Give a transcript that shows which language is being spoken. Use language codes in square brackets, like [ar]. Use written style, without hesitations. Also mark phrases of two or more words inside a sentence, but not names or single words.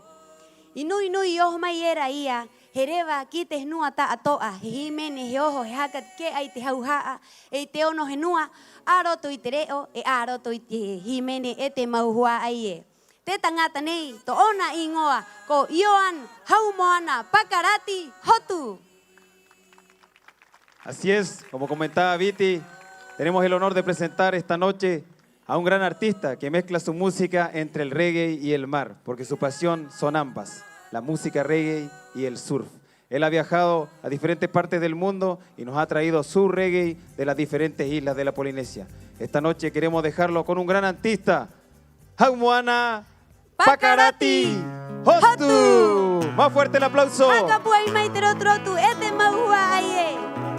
[rap] I nui nui I oho mai era ia, he rewa ki te henua ta atoa, he himene he oho he haka ke ai te hauhaa, e te ono henua, a roto I te reo, e a roto I te himene e te mauhua ai e. Te tangata nei, to ona ingoa, ko Ioan Haumoana Pakarati Hotu. [es] Así es, como comentaba Viti, tenemos el honor de presentar esta noche a un gran artista que mezcla su música entre el reggae y el mar, porque su pasión son ambas, la música reggae y el surf. Él ha viajado a diferentes partes del mundo y nos ha traído su reggae de las diferentes islas de la Polinesia. Esta noche queremos dejarlo con un gran artista, Haumoana Pakarati Hotu. Más fuerte el aplauso. [rap] Haka puai mai te rotrotu, e te mauhua ai e.